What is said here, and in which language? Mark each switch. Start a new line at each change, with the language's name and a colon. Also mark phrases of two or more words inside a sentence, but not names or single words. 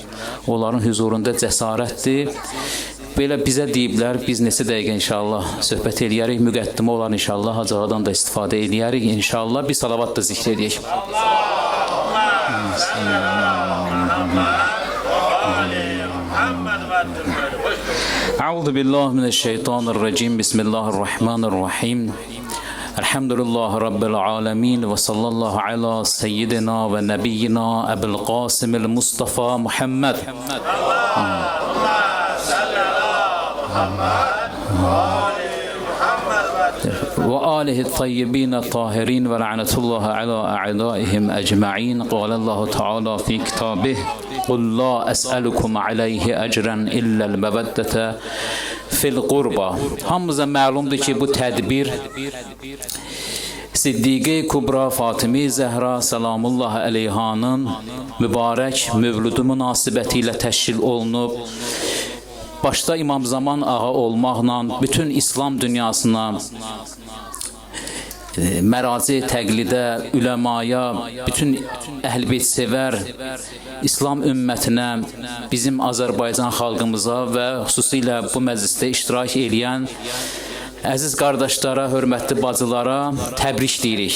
Azerbaijani: Onların huzurunda cəsarətdir. Belə bizə deyiblər, biz neçə dəqiqə inşallah söhbət eləyərik, müqəddimə olan inşallah Hacı Ağadan da istifadə eləyərik. İnşallah bir salavat da zikr edək.
Arabic: أعوذ بالله من الشيطان الرجيم. بسم الله الرحمن الرحيم. الحمد لله رب العالمين وصلى الله على سيدنا ونبينا أبي القاسم المصطفى محمد. وآله الطيبين الطاهرين ولعنة الله على أعدائهم أجمعين. قال الله تعالى في كتابه: "قل لا أسألكم عليه أجرا إلا المودة في القربى."
Azerbaijani: Hamımıza məlumdur ki, bu tədbir Siddiqe Kubra Fatimi Zəhra Salamullahi Aleyhanın mübarək mövlüdü münasibətilə təşkil olunub. Başda İmam Zaman Ağa olmaqla bütün İslam dünyasına məraci təqlidə, üləmaya, bütün əhl-beyt sevər İslam ümmətinə, bizim Azərbaycan xalqımıza və xüsusilə bu məclisdə iştirak edən əziz qardaşlara, hörmətli bacılara təbrik deyirik.